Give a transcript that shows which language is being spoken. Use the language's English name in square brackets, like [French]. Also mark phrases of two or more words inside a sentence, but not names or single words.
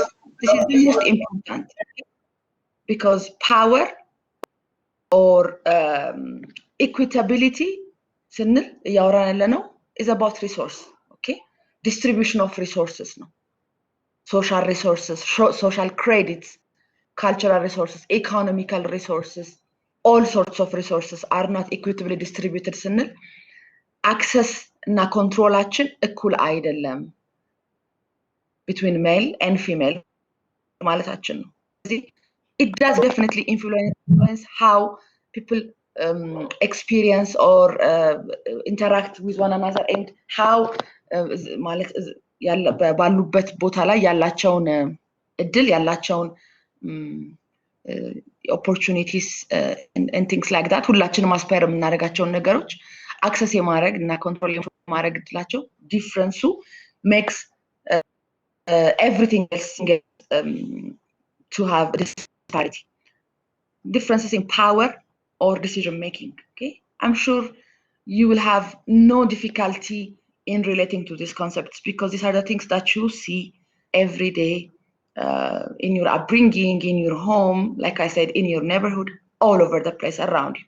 [English] This is the most important because power or equitability is about resource. Okay, distribution of resources, no? Social resources, social credits, cultural resources, economical resources, all sorts of resources are not equitably distributed [Amharic] ስንል access እና ኮንትሮላችን እኩል አይደለም [English] between male and female [Amharic] ማለታችን ነው። [English] It does definitely influence how people experience or interact with one another and how [Amharic] ማለት ባሉበት ቦታ ላይ ያላቸውን እድል ያላቸውን [English] opportunities and things like that [Amharic] ሁላችንም አስፓየር የምናደርጋቸውን ነገሮች አክሰስ የማድረግ እና ኮንትሮል የማድረግ እድላቸው ዲፍረንሱ [English] makes everything else to have disparity, differences in power or decision making. Okay, I'm sure you will have no difficulty in relating to these concepts because these are the things that you see every day in your upbringing, in your home, like I said, in your neighborhood, all over the place around you.